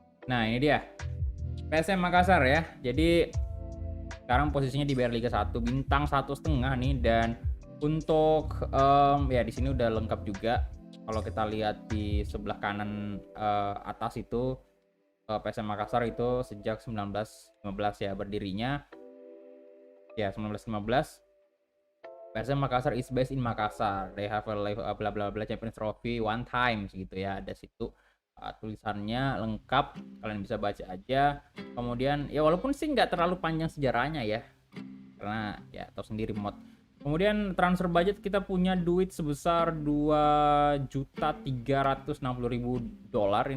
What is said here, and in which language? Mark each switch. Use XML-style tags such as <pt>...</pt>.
<id>Nah, ini dia PSM Makassar ya. Jadi sekarang posisinya di BR Liga 1, bintang 1,5 nih, dan untuk ya di sini udah lengkap juga. Kalau kita lihat di sebelah kanan atas itu, PSM Makassar itu sejak 1915 ya berdirinya. Ya, 1915.</id> <en>PSM Makassar is based in Makassar. They have a bla bla bla Champions Trophy one time</en> <id>gitu ya. Ada situ tulisannya lengkap, kalian bisa baca aja. Kemudian ya walaupun sih nggak terlalu panjang sejarahnya ya, karena ya tahu sendiri mod. Kemudian transfer budget, kita punya duit sebesar $2.360.000.</id>